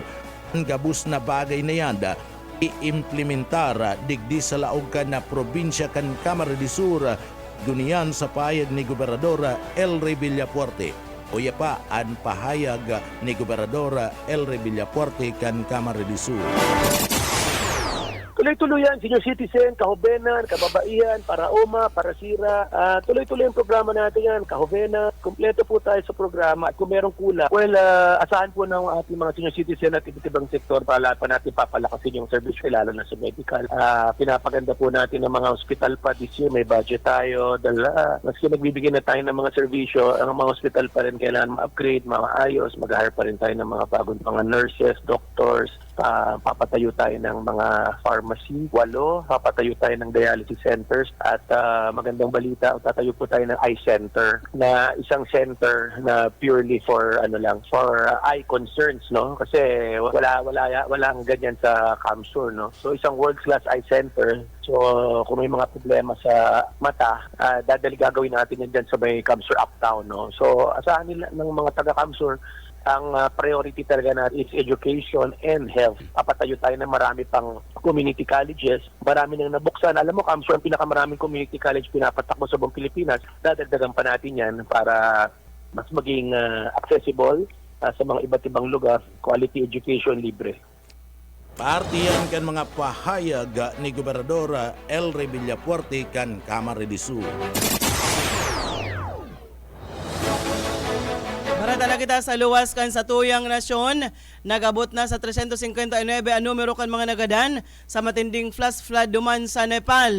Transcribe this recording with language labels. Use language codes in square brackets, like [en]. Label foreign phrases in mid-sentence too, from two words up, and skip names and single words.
[bik] Ang gabus na bagay na yan i-implementar digdi sa laog kan na probinsya kan Camarines Sur, duniyan sa pahayag ni Gobernador Elry Villafuerte. Uya pa ang pahayag ni Gobernador Elry Villafuerte kan Camarines Sur. [tl] Tuloy-tuloy yan, [en] senior citizen, [tl] kahobenan, kababaihan, para OMA, para SIRA. Tuloy-tuloy ang programa natin yan, kahobenan. Kompleto po tayo sa programa. At kung merong kulang, asahan po ng ating mga [en] senior citizen [tl] at iba't-ibang sektor para lahat pa natin papalakasin yung service, lalo na sa medical. Pinapaganda po natin ng mga hospital pa [en] this year. [tl] May budget tayo. Maski nagbibigay na tayo ng mga serbisyo, ang mga hospital pa rin kailangan ma-upgrade, maayos. Mag-hire pa rin tayo ng mga bagong mga nurses, doctors. Papatayo tayo ng mga pharmacy, 8, papatayo tayo ng [en] dialysis centers, [tl] at magandang balita, tatayo po tayo ng [en] eye center, [tl] na isang center na [en] purely for for eye concerns, [tl] no? Kasi walang ganyan sa Kamsur, no? So isang [en] world-class eye center. [tl] So kung may mga problema sa mata, gagawin natin yan dyan sa may Kamsur Uptown, no? So asahan nila ng mga taga-Kamsur, ang priority talaga natin is [en] education and health. [tl] Papatayo tayo ng marami pang [en] community colleges. [tl] Marami nang nabuksan. Alam mo, Kamsur, ang pinakamaraming [en] community college [tl] pinapatakbo sa buong Pilipinas. Dadagdagan pa natin yan para mas maging accessible sa mga iba't ibang lugar. [en] Quality education, [tl] libre. [bik] Partiyan kan mga pahayag ni Gobernador Elry Villafuerte kan Camarines Sur. Tala kita sa luwas kan sa tuyang nasyon, nagabot na sa 359 ang numero kan mga nagadan sa matinding [en] flash flood [bik] duman sa Nepal.